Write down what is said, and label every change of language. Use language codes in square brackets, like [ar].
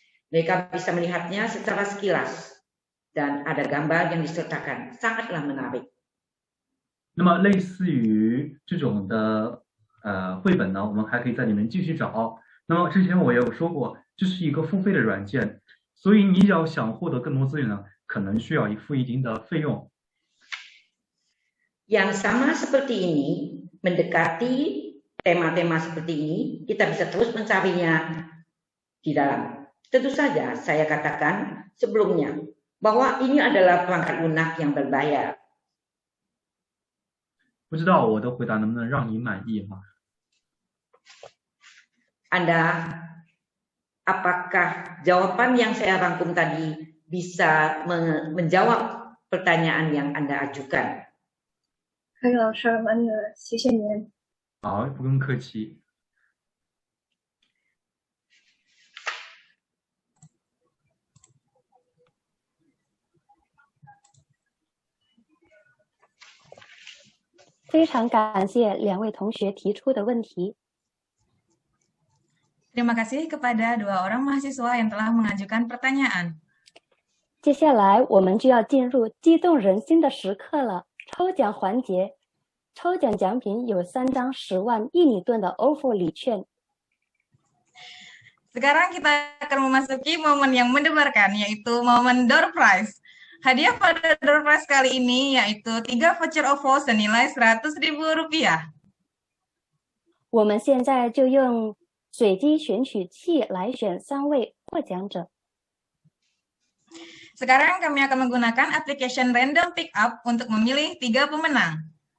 [id] Mereka bisa melihatnya secara sekilas dan ada gambar yang disertakan. Sangatlah menarik. [zh] 那么类似于这种的绘本呢，我们还可以在里面继续找。那么之前我也有说过，这是一个付费的软件，所以你要想获得更多资源呢，可能需要付一定的费用。 [id] Yang sama seperti ini, mendekati tema-tema seperti ini, kita bisa terus mencarinya di dalam. Tentu saja saya katakan sebelumnya bahwa ini adalah perangkat lunak yang berbayar. [zh] 不知道我的回答能不能让你满意哈？ [id] Anda, apakah jawaban yang saya rangkum tadi bisa menjawab pertanyaan yang Anda ajukan? [zh] 可以，老师，完了，谢谢您。好，不用客气。非常感谢两位同学提出的问题。 [id] Terima kasih kepada dua orang mahasiswa yang telah mengajukan pertanyaan. [zh] 接下来我们就要进入激动人心的时刻了，抽奖环节。抽奖奖品有3张10万印尼盾的 OFO 礼券。 [id] Sekarang kita akan memasuki momen yang mendebarkan, yaitu momen door prize. Hadiah pada door prize kali ini yaitu 3 voucher OVO senilai Rp100.000. [zh] 我们现在就用随机选取器来选3位获奖者。 [id] Sekarang kami akan menggunakan application Random Pickup untuk memilih 3 pemenang.